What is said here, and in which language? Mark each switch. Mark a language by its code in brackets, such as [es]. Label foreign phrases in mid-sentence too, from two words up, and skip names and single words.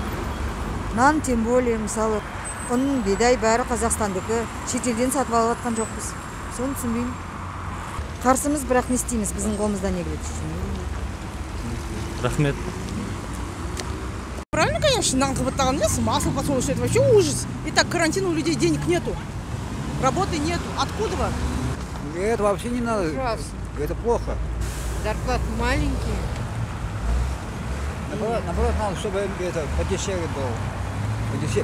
[kk] Нан [ru] тем более [kk] мысалы ұн, бидай бәрі Қазақстандікі, шетелден сатып алып жатқан жоқпыз. Соны түсінбеймін. Қарсымыз, бірақ не істейміз, біздің қолымыздан не келеді? Рахмет. [ru] Правильно, конечно, [kk] нан қымбаттаған емес, [ru] масло подсолнечное, это вообще ужас. И так карантин, у людей денег нету, работы нету. Откуда вам? Это вообще не надо. Ужасно. Это плохо. Зарплаты маленькие. Наоборот, надо, чтобы это подешевле было.